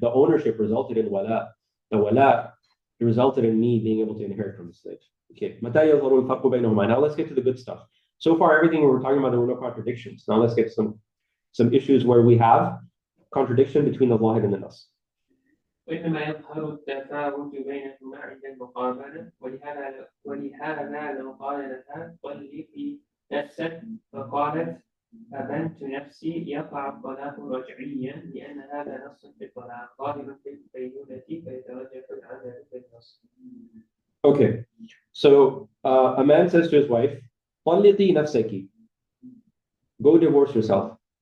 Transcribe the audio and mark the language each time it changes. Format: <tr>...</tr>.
<en>The ownership resulted in wala. The wala resulted in me being able to inherit from the slave. Okay. Now let's get to the good stuff. So far, everything we were talking about, there were no contradictions. Now let's get some issues where we have contradiction between the wahid and the nas.</en> <ar>وإنما يظهر التفاوت بينهما عند المقابلة ولهذا لو قال لها طلقي نفسك فقالت أمنت نفسي يقع الطلاق رجعيا لأن هذا نص في الطلاق ظاهر في البينونة فيترجح العمل في النص.</ar> <en>Okay, so a man says to his wife,</en> <ar>طلقي نفسك,</ar> <en>go divorce yourself.</en>